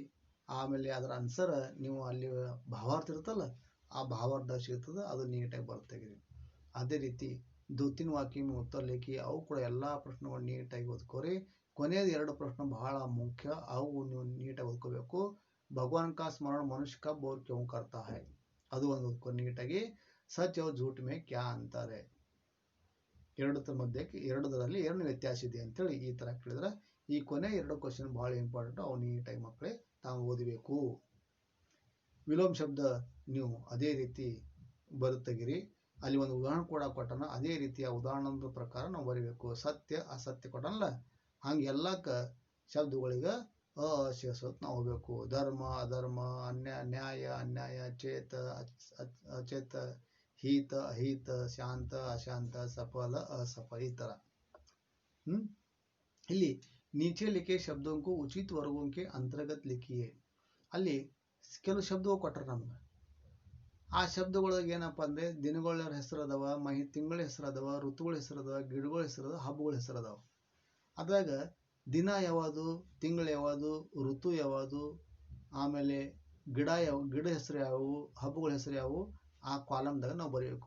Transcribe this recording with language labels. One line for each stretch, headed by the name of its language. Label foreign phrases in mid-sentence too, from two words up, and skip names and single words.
Kannada: ಆಮೇಲೆ ಅದರ ಆನ್ಸರ್ ನೀವು ಅಲ್ಲಿ ಭಾವಾರ್ಥ ಇರುತ್ತಲ್ಲ, ಆ ಭಾವಾರ್ಥ ಸಿಗ್ತದೆ, ಅದು ನೀಟಾಗಿ ಬರ್ತಾಗಿದೆ. ಅದೇ ರೀತಿ 2-3 ವಾಕ್ಯ ಉತ್ತರ ಲೇಖಿ, ಅವು ಕೂಡ ಎಲ್ಲಾ ಪ್ರಶ್ನೆಗಳು ನೀಟಾಗಿ ಓದ್ಕೋರಿ. ಕೊನೆಯದು 2 ಪ್ರಶ್ನೆ ಬಹಳ ಮುಖ್ಯ, ಅವು ನೀವು ನೀಟಾಗಿ ಓದ್ಕೋಬೇಕು.
Hindi: भगवान का स्मरण मनुष्य कब और क्यों करता है,
Kannada: ಅದು ಒಂದು ಓದ್ಕೋ ನೀಟಾಗಿ.
Hindi: ಸಚ್ और झूठ में क्या अंतर है,
Kannada: ಎರಡರಲ್ಲಿ ಏನು ವ್ಯತ್ಯಾಸ ಇದೆ ಅಂತೇಳಿ ಈ ತರ ಕೇಳಿದ್ರೆ, ಈ ಕೊನೆ 2 ಕ್ವಶನ್ ಬಹಳ ಇಂಪಾರ್ಟೆಂಟ್. ಅವು ನೀಟಾಗಿ ಮಕ್ಕಳೇ ತಾವು ಓದಬೇಕು. ವಿಲೋಮ ಶಬ್ದ ನೀವು ಅದೇ ರೀತಿ ಬರುತ್ತಗಿರಿ. ಅಲ್ಲಿ ಒಂದು ಉದಾಹರಣೆ ಕೂಡ ಕೊಟ್ಟನ, ಅದೇ ರೀತಿಯ ಉದಾಹರಣದ ಪ್ರಕಾರ ನಾವು ಬರೀಬೇಕು. ಸತ್ಯ ಅಸತ್ಯ ಕೊಟ್ಟನಲ್ಲ, ಹಂಗೆ ಎಲ್ಲಕ್ಕ ಶಬ್ದಗಳಿಗೆ ಸೇರಿಸೋದು ನಾವು ಹೋಗ್ಬೇಕು. ಧರ್ಮ ಅಧರ್ಮ, ನ್ಯಾಯ ಅನ್ಯಾಯ, ಚೇತ ಅಚೇತ, ಹಿತ ಅಹಿತ, ಶಾಂತ ಅಶಾಂತ, ಸಫಲ असफल, ಈ ತರ.
Hindi: ಇಲ್ಲಿ नीचे लिखे शब्दों को उचित वर्गों के अंतर्गत लिखिए.
Kannada: ಅಲ್ಲಿ ಕೆಲವು ಶಬ್ದಗಳು ಕೊಟ್ಟರು ನಮ್ಗೆ. ಆ ಶಬ್ದಗಳಿಗೆ ಏನಪ್ಪಾ ಅಂದ್ರೆ ದಿನಗಳ ಹೆಸರು ಅದಾವ, ತಿಂಗಳ ಹೆಸರು ಅದಾವ, ಋತುಗಳ ಹೆಸರು ಅದಾವ, ಗಿಡಗಳ ಹೆಸರು ಅದಾವ, ಹಬ್ಬಗಳ ಹೆಸರು ಅದಾವ. ಅದ್ರಾಗ ದಿನ ಯಾವುದು, ತಿಂಗಳು ಯಾವುದು, ಋತು ಯಾವುದು, ಆಮೇಲೆ ಗಿಡ ಹೆಸರು ಯಾವುವು, ಹಬ್ಬಗಳ ಹೆಸರು ಯಾವುವು, ಆ ಕಾಲಮ್ದಾಗ ನಾವು ಬರೀಬೇಕು.